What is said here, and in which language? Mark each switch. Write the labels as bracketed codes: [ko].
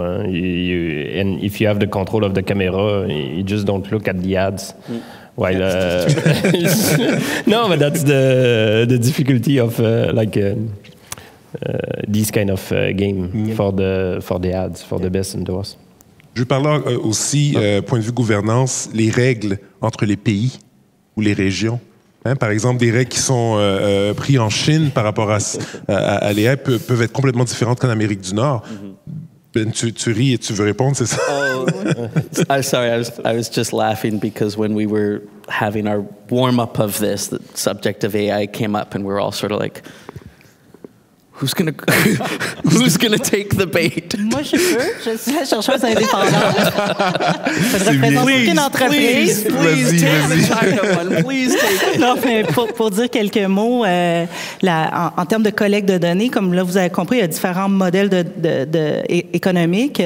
[en] And if you have the control of the camera, you just don't look at the ads. While no, but that's the difficulty of this kind of game for the ads, for the best and the worst. [fr] Je parle aussi, point de vue gouvernance, les règles entre les pays ou les régions. Par exemple, des règles qui sont prises en Chine par rapport à l'AI peuvent être complètement différentes qu'en Amérique du Nord. Ben, tu ris et tu veux répondre, c'est ça? [en] Oh, I'm sorry, I was just laughing because when we were having our warm-up of this, the subject of AI came up and we were all sort of like, who's gonna take the bait? [fr] Moi, je peux. Je suis la chercheuse indépendante. Je représente aucune entreprise. [en] Please take it. [fr] Non, mais pour dire quelques mots, en termes de collecte de données, comme là, vous avez compris, il y a différents modèles économiques.